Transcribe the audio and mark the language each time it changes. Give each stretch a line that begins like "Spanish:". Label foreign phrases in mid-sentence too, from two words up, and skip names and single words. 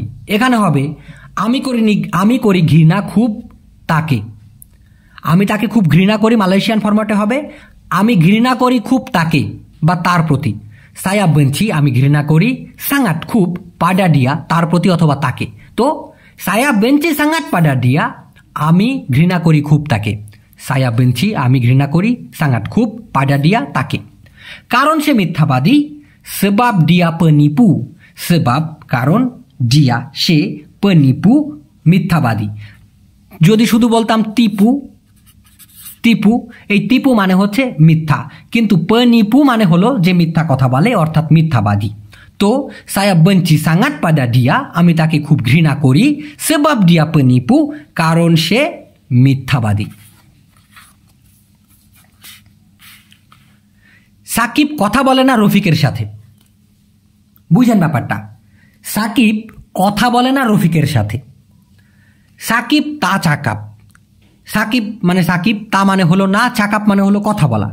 Bangla: এখানে হবে আমি করি ঘৃণা খুব তাকে, আমি তাকে খুব ঘৃণা করি মালয়েশিয়ান ফরম্যাটে হবে আমি ঘৃণা করি খুব তাকে বা তার প্রতি।
Malay: saya benci
Bangla: আমি ঘৃণা করি, সাঙ্গাট খুব
Malay: pada dia
Bangla: তার প্রতি অথবা তাকে।
Malay: তো saya benci sangat pada dia,
Bangla: আমি ঘৃণা করি খুব তাকে।
Malay: saya benci
Bangla: আমি ঘৃণা করি, sangat খুব,
Malay: pada dia তাকে।
Bangla: কারণ সে মিথ্যাবাদী,
Malay: sebab dia penipu, sebab কারণ, dia সে, penipu মিথ্যাবাদী।
Bangla: যদি শুধু বলতাম টিপু, টিপু, এই টিপু মানে হচ্ছে মিথ্যা, কিন্তু penipu মানে হলো যে মিথ্যা কথা বলে অর্থাৎ মিথ্যাবাদী।
Malay: তো saya benci sangat pada dia,
Bangla: আমি তাকে খুব ঘৃণা করি,
Malay: sebab dia penipu
Bangla: কারণ সে মিথ্যাবাদী। সাকিব কথা বলে না রফিকের সাথে। বুঝেন ব্যাপারটা? সাকিব কথা বলে না রফিকের সাথে। সাকিব
Malay: tak cakap,
Bangla: সাকিব মানে সাকিব, তা মানে হলো না, চাকাপ মানে হলো কথা বলা।